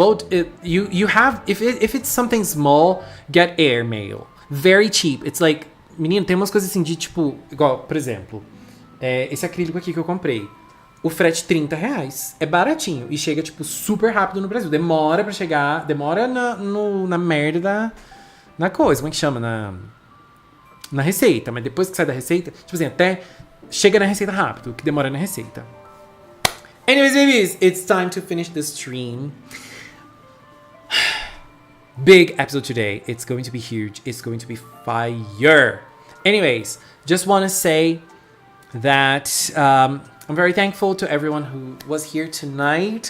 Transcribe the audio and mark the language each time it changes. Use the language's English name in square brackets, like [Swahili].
[English] Boat, you have, if it's something small, get airmail. Very cheap. It's like, [Portuguese] menino, tem umas coisas assim de tipo, igual, por exemplo, esse acrílico aqui que eu comprei. O frete R$30. É baratinho. E chega, tipo, super rápido no Brasil. Demora pra chegar. Demora na merda na coisa. Como é que chama? Na receita. Mas depois que sai da receita, tipo assim, até chega na receita rápido, que demora na receita. [English] Anyways, babies, it's time to finish the stream. Big episode today. It's going to be huge. It's going to be fire. Anyways, just want to say that I'm very thankful to everyone who was here tonight.